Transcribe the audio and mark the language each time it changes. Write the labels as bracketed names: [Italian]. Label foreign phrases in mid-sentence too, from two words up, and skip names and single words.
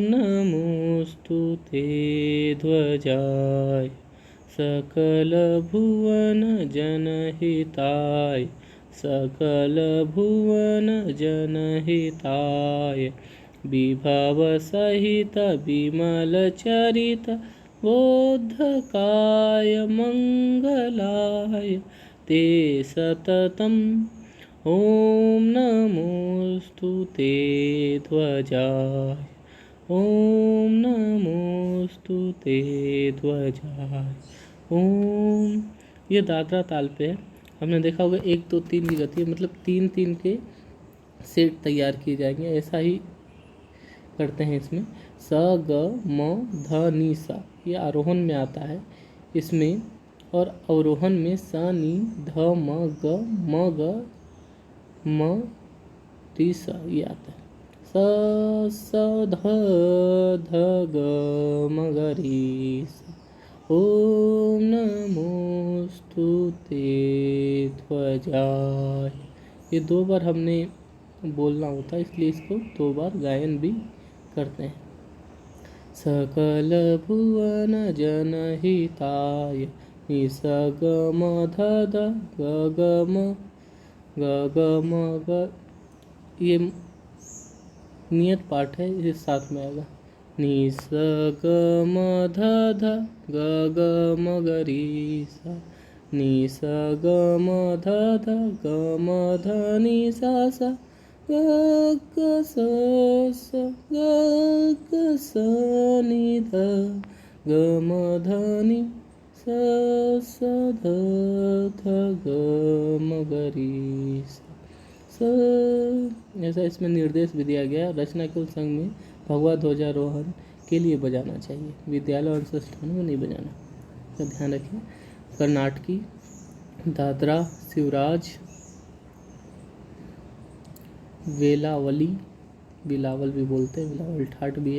[Sanskrit] नमोस्तु ते ध्वजाय, सकल भुवन जनहिताय, सकल भुवन जनहिताय, विभव सहित विमल चरित बोधकाय मंगलाय ते सततम। ओम नमोस्तु ते ध्वजाय, ओम नमोस्तु ते ध्वजाय। ओम, [Hindi] ये दादरा ताल पे है। हमने देखा होगा 1 2 3 की गति है, मतलब 3 3 के सेट तैयार किए जाएंगे। ऐसा ही करते हैं इसमें। स ग म ध नि सा, ये आरोहण में आता है इसमें, और अवरोहण में स नि ध म ग म रि सा ये आता है। स ध ध ग म ग रि सा। [Sanskrit] ओम नमोस्तु ते ध्वजाय। [Hindi] ये 2 बार हमने बोलना होता है, इसलिए इसको 2 बार गायन भी करते हैं। [Sanskrit] सकल भुवन जनहिताय, [Hindi] नि स ग म ध ध ग ग म ग, ये नियत पाठ है, ये साथ में आएगा। नि स ग म ध ध ग ग म ग रि सा, नि स ग म ध ध ग म ध नि सा सा ग ग स स ग ग स नि ध ग म ध नि स स ध ध ग म ग री स। ऐसा इसमें निर्देश भी दिया गया। रचना केवल संघ में भगवा ध्वजारोहण के लिए बजाना चाहिए, विद्यालय और संस्थानों में नहीं बजाना, तो ध्यान रखें। कर्नाटकी, दादरा, शिवराज, वेलावली, बिलावल भी बोलते हैं, बिलावल ठाट भी है।